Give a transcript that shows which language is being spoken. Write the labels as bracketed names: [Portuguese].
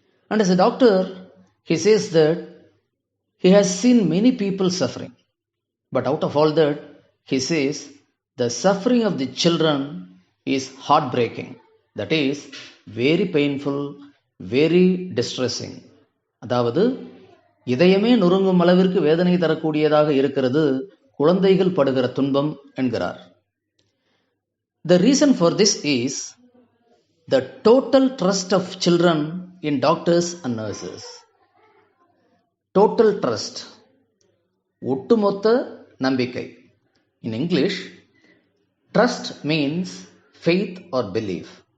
[English] And as a doctor, he says that he has seen many people suffering. But out of all that, he says the suffering of the children is heartbreaking. That is, very painful, very distressing. [Tamil] அதாவது இதயமே நொறுங்கும் அளவிற்கு வேதனை தரக்கூடியதாக இருக்கிறது குழந்தைகள் படுகிற துன்பம் என்கிறார். [English] The reason for this is the total trust of children in doctors and nurses. Total trust. [Tamil] ஒட்டுமொத்த நம்பிக்கை. [English] In English, trust means faith or belief.